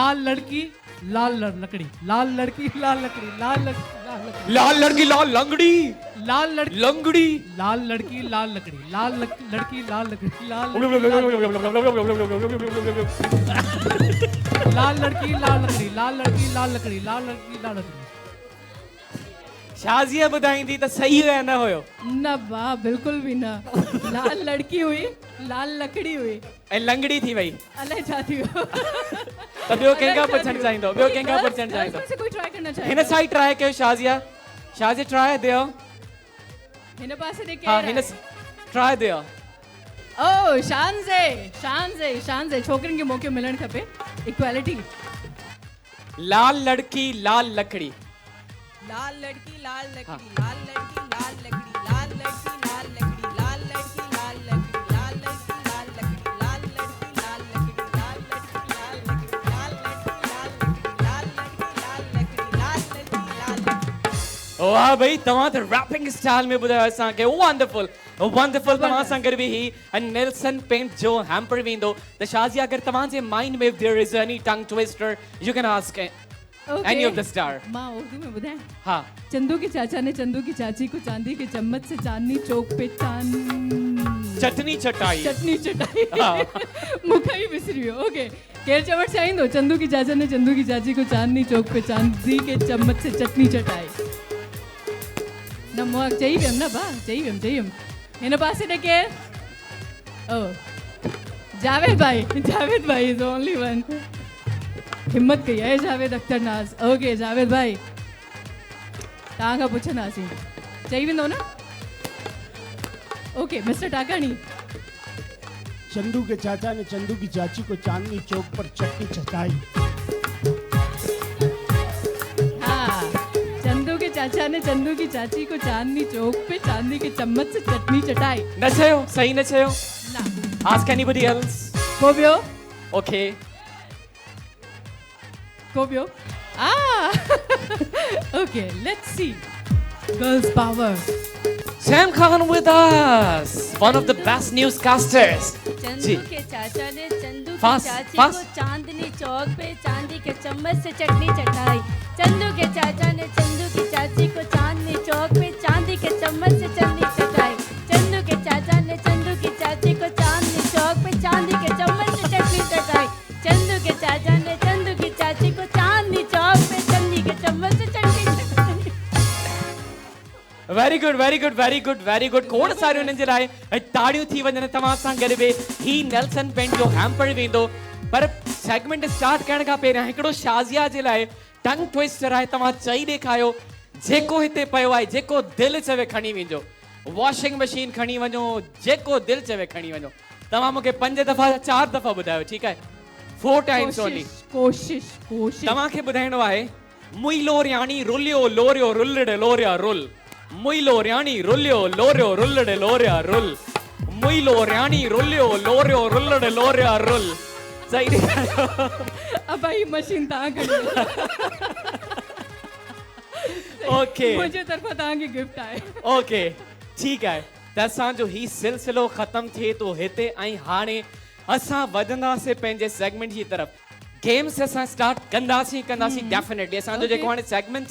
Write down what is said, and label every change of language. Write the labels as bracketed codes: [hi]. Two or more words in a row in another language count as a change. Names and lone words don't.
[hi] लाल लड़की लाल लकड़ी लाल लड़की लाल लकड़ी लाल लकड़ी लाल लड़की लाल लंगड़ी लाल लड़की लंगड़ी लाल लड़की लाल लकड़ी लाल लड़की लाल लकड़ी लाल लड़की लाल लकड़ी लाल लड़की लाल लकड़ी लाल लड़की लाल लकड़ी [sd] शाज़िया ॿुधाईंदी त सही हुया न हुयो न वाह बिल्कुल भी न लाल लड़की हुई लाल लकड़ी हुई ऐं लंगड़ी थी वई अलाए छा थी वियो त ॿियो कंहिंखां पुछणु चाहींदो ॿियो कंहिंखां पुछणु चाहींदो [hi] से कोई ट्राई करना [sd] हिन चाहे साइड ट्राई कयो शाज़िया शाज़िया ट्राई दियो हिन पासे दे हाँ केरु हिन आहे ट्राई दियो ओ शानज़े शानज़े शानज़े छोकिरियुनि खे मौक़ो मिलणु खपे इक्वालिटी [hi] लाल लड़की लाल लकड़ी लाल लड़की लाल लकड़ी लाल लड़की लाल लकड़ी लाल लड़की लाल लकड़ी लाल लड़की लाल लकड़ी लाल लड़की लाल लकड़ी लाल लड़की लाल लकड़ी लाल लड़की लाल लकड़ी लाल लड़की लाल लकड़ी लाल लड़की लाल लकड़ी [sd] वाह भाई तव्हां त [en] rapping style [sd] में ॿुधायो असांखे [en] wonderful wonderful [sd] तव्हां सां गॾु बि ही नेल्सन पेंट जो हैम्पर वेंदो त शाज़िया अगरि तव्हांजे माइंड में [en] there is any tongue twister you can ask any of the star [sd] मां उर्दू में ॿुधायां हाँ [hi] चंदू के चाचा ने चंदू की चाची को चांदी के चम्मच से चांदनी चौक पे चटनी चटाई चटनी चटाई हाँ। [sd] मूंखां ई विसरी वियो ओके केरु चवणु चाहींदो [hi] चंदू की चाचा ने चंदू की चाची को चांदनी चौक पे चांदी के चम्मच से चटनी चटाई [sd] न मां चई वियमि न भाउ चई वियमि हिन पासे ॾे केरु ओ जावेद भाई [en] is only one [sd] हिम्मत कई है जावेद अख्तर नाज ओके जावेद भाई तव्हां खां पुछंदासीं चई वेंदो न ओके मिस्टर टाकाणी [hi] चंदू के चाचा ने चंदू की चाची को चांदनी चौक पर चटनी चटाई। हाँ चंदू के चाचा ने चंदू की चाची को चांदनी चौक पे चांदी के चम्मच से चटनी चटाई। [sd] न चयो सही न चयो ना [en] ask anybody else [sd] को ॿियो okay को ॿियो [en] okay let's see girls power Sam Khan with us, one of the best newscasters. [hi] चंदू के चाचा ने चंदू की [en] Fast, [hi] चाची [en] fast. [hi] को चांदनी चौक पे चांदी के चम्मच से चटनी चटाई। चंदू के चाचा ने चंदू की चाची को चांदनी चौक पे चांदी के चम्मच से चटनी चटाई। चंदू के चाचा ने चंदू की चाची को चांदनी चौक पे चांदी के चम्मच से चटनी चटाई। चंदू के चाचा ने चंदू की चाची को चांदनी चौक पे चांदी के चम्मच से चटनी चटाई। [en] Very good, very good, very good, very good. [sd] खोड़ सारियूं उन्हनि जे लाइ ताड़ियूं थी वञनि तव्हां सां गॾु बि ही नेल्सन पेंट जो हैम्पर वेंदो पर [en] segment start [sd] करण खां पहिरियां हिकिड़ो शाज़िया जे लाइ [en] tongue twister [sd] आहे तव्हां चई ॾेखारियो जेको हिते पियो आहे जेको दिलि चवे खणी वञो [en] washing machine [sd] खणी वञो जेको दिलि चवे खणी वञो तव्हां मूंखे 5 दफ़ा 4 दफ़ा ॿुधायो ठीकु आहे [en] 4 times only [sd] कोशिश कोशिश तव्हांखे ॿुधाइणो आहे मुइलो रियाणी रुलियो लोरियो रुलड़े लोरिया रुल मुइलो रियाणी रुलियो लोरियो रुलड़े लोरिया रुल मुइलो रियाणी रुलियो लोरियो रुलड़े लोरिया रुल सही ॾेखारियो अब भाई मशीन तव्हां खणी ओके मुंहिंजे तरफ़ां तव्हांखे गिफ्ट आहे ओके ठीकु आहे त असांजो ही सिलसिलो ख़तम थिए थो हिते ऐं हाणे असां वधंदासीं पंहिंजे सेगमेंट जी तरफ़ गेम्स असां स्टार्ट कंदासीं डेफिनेटली असांजो जेको हाणे सेगमेंट